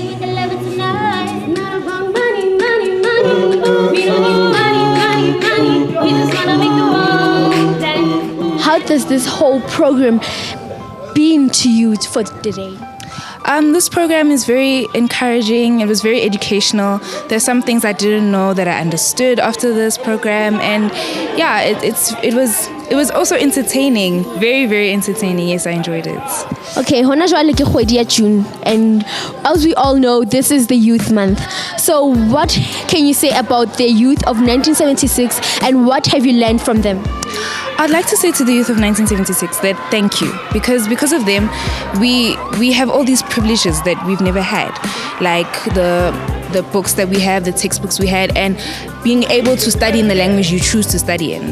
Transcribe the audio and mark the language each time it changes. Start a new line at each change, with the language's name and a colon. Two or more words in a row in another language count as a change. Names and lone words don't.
English: How does this whole program been to you for today? This program is very encouraging. It was very educational. There's some things I didn't know that I understood after this program, and yeah, it was also entertaining. Very, very entertaining. Yes, I enjoyed it. Okay,
Southern Sotho: hona jwale ke kgwedi ya June,
English: and as we all know, this is the Youth Month. So what can you say about the youth of 1976, and what have you learned from them? I'd like to say to the youth of 1976 that thank you, because of them, we have all these privileges that we've never had, like the books that we have, the textbooks we had, and being able to study in the language you choose to study in.